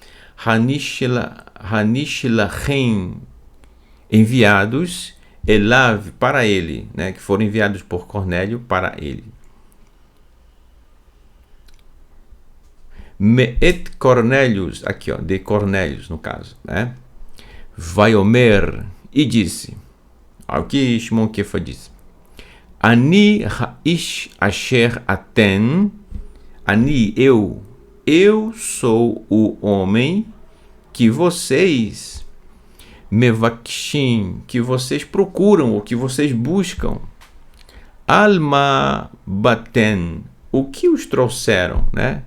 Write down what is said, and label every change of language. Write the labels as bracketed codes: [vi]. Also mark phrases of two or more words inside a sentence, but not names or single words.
[pt] Hanishlachem, enviados, elav, para ele, né, que foram enviados por Cornélio para ele. Meet Cornélios, aqui ó, de Cornélios no caso, né? Vaiomer, e disse, o que Shimon Kefa disse: [he] אני האיש אשר אתן, אני, [pt] eu sou o homem que vocês mevakshim, que vocês procuram, ou que vocês buscam. [he] אלמה באתן, [pt] o que os trouxeram, né?